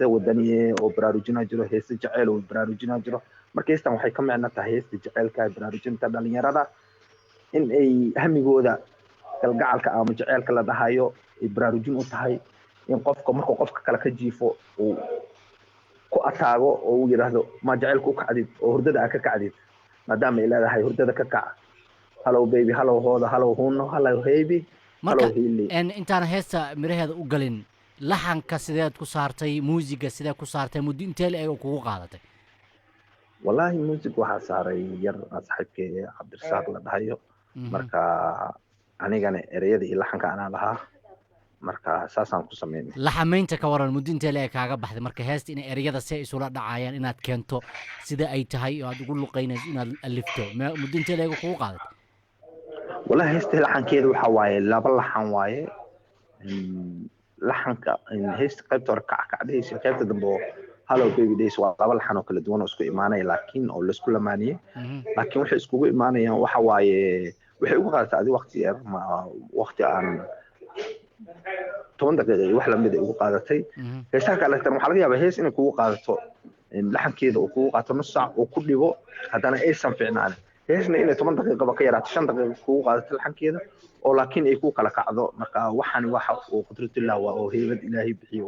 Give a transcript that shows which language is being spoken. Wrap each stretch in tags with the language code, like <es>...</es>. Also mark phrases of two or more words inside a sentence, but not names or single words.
<so>wadaniye oo baraarujina jiro heesa jacayl oo baraarujina jiro marka heestan waxay ka micno tahay heesta jacaylka baraarujinta dhalinyarada in ay hamigooda kalgacalka ama jacaylka la dhahayo ay baraarujin u tahay in qofka markuu qofka kale ka jiifo uu ku ataago oo uu yiraahdo ma jacaylku ka cadid oo hurdada ka kacdid maadaama ay leedahay hurdada ka kac</so> <en>hello baby hello hooda hello huno hello baby</en> <so>marka intaan heesta miraheeda u galin laxanka sideed ku saartay muusiga sidee ku saartay muddo intee la eeg kugu qaadatay wallahi music waxaa saaray yar saaxiibkay Cabdirasaaq la dhahayo marka anigana ereyada iyo laxanka anaa lahaa marka saasaan ku sameynay la xamaynta ka waran muddo intee leeg kaaga baxday marka heesta in ereyada si ay isula dhacayaan inaad keento sida ay tahay oo aad ugu luqaynayso inaad alifto muddo intee leeg kugu qaadatay wallahi heesta laxankeedu waxa waaye laba laxan waaye laxanka heesta qaybta hore kacdaysa qaybta dambe oo</so> <en>hello baby days</en> <so>waa laba laxan oo kala duwan oo isku imaanaya laakiin oo la isku lamaaniyay laakiin waxay iskugu imaanayaan waxa waaye waxay ugu qaadatay adi waqti yar ma waqti aan 10 daqiiqo wax la mid ah ugu qaadatay heesaha kale tan waxa laga yaabaa hees inay kugu qaadato laxankeeda uu kugu qaato nus saac uu ku dhigo haddana aysan fiicnaan heesna inay 10 daqiiqo ka yaraato 5 daqiiqo kugu qaadato laxankeeda oo laakiin ay ku kala kacdo marka waxaan waxa uu qudratullah waa oo heebad ilaahay bixiyo</so>